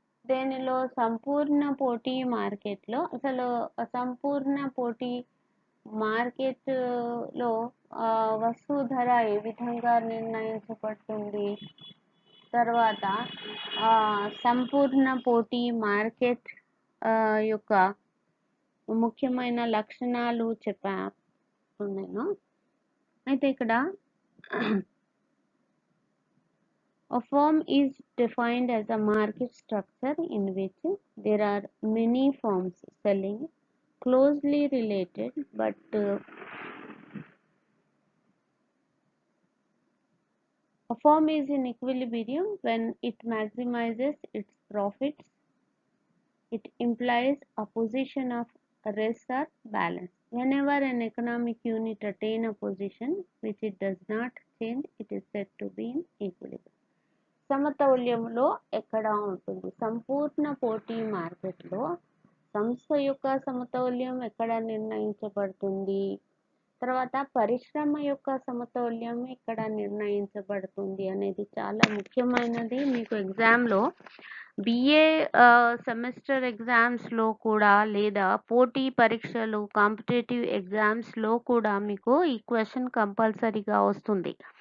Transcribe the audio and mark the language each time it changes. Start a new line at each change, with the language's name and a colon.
Telugu: దేనిలో సంపూర్ణ పోటీ మార్కెట్లో అసలు సంపూర్ణ పోటీ మార్కెట్లో వస్తువు ధర ఏ విధంగా నిర్ణయించబడుతుంది, తర్వాత సంపూర్ణ పోటీ మార్కెట్ యొక్క ముఖ్యమైన లక్షణాలు చెప్పాను నేను. అయితే ఇక్కడ
English: a firm is defined as a market structure in which there are many firms selling closely related but A firm is in equilibrium when it maximizes its profits. It implies a position of rest or balance. Whenever an economic unit attains a position which it does not change, it is said to be in equilibrium.
Telugu: సమతౌల్యంలో ఎక్కడ ఉంటుంది? సంపూర్ణ పోటీ మార్కెట్లో సంస్థ యొక్క సమతౌల్యం ఎక్కడ నిర్ణయించబడుతుంది? తర్వాత పరిశ్రమ యొక్క సమతౌల్యం ఎక్కడ నిర్ణయించబడుతుంది అనేది చాలా ముఖ్యమైనది. మీకు ఎగ్జామ్లో బిఏ సెమిస్టర్ ఎగ్జామ్స్లో కూడా లేదా పోటీ పరీక్షలు కాంపిటేటివ్ ఎగ్జామ్స్లో కూడా మీకు ఈ క్వశ్చన్ కంపల్సరీగా వస్తుంది.